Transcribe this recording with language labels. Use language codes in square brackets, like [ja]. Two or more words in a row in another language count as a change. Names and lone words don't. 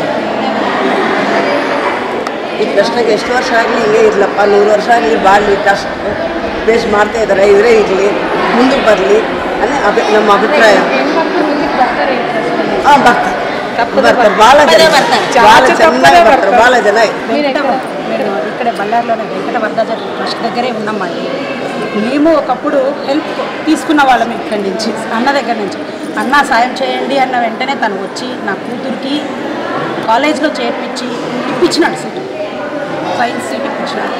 [kn] ಈ ಟ್ರಸ್ಟ್ನಾಗ ಎಷ್ಟು ವರ್ಷ ಆಗಲಿ ಹಿಂಗೆ ಇರಲಪ್ಪ, 100 ವರ್ಷ ಆಗಲಿ ಬಾಳಲಿ ಟ್ರಸ್ಟ್ ಬೇಸ್ ಮಾಡ್ತಾ ಇದ್ದಾರೆ, ಇವರೇ ಇರಲಿ. ಮುಂದಕ್ಕೆ ಬರಲಿ ಅನ್ನೋ ನಮ್ಮ ಅಭಿಪ್ರಾಯ. ಬರ್ತಾರೆ, ಭಾಳ ಜನ ಬರ್ತಾರೆ, ಭಾಳ జన. [te] ఇక్కడ బళ్ళారిలోనే వెంకట వరదాచార్య ట్రస్ట్ దగ్గరే ఉన్నామండి. మేము ఒకప్పుడు హెల్ప్ తీసుకున్న వాళ్ళం ఇక్కడి నుంచి, అన్న దగ్గర నుంచి. అన్న సాయం చేయండి అన్న వెంటనే తను వచ్చి నా కూతురికి కాలేజ్లో చేర్పించి ఇప్పించినాడు సీటు, సైన్స్ సీట్ ఇప్పించినాడు.